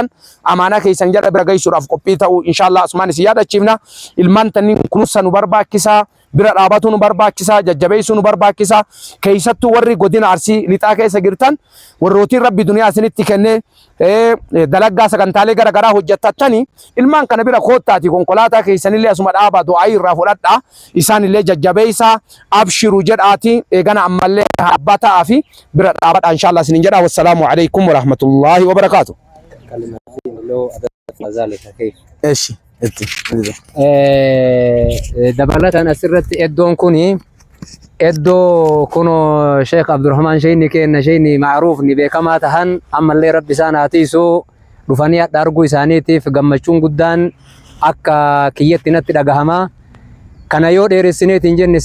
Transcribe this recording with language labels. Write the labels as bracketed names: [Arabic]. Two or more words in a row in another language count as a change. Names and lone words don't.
[Oromo] amaanaa keessan jedha bira geessuudhaaf qophii ta'u inshallah asumaan isii yaadachiifna ilmaan tannin kunuunsa nu barbaachisaa bira dhaabatu nu barbaachisa jajjabeessu nu barbaachisa keessattuu warri godina arsii lixaa keessa jirtan warrootiin rabbi duniyaa isinitti kennee dalaggaa sagantaalee garagaraa hojjettattanii ilmaan kana bira koottaati konkolaataa keessanillee asuma dhaabaa du'aa irraa fudhadhaa isaanillee jajjabeessaa abshiru jedhaati eegana ammallee abbaa ta'aa fi bira dhaabadhaa inshallah isinin jedha [Arabic] والسلام عليكم ورحمة الله وبركاته. [Oromo] Eeshi dabalatan asirratti eddoon kuni eddoo kuno Sheekh Abdurrahman Sheyni kenna Sheyni ma'ruuf ni beekamaa tahan ammallee rabbi isaan haatiisu dhufanii adda arguu isaaniitiif gammachuun guddaan akka kiyyatti natti dhagahama kana yoo dheeressineetiin jenne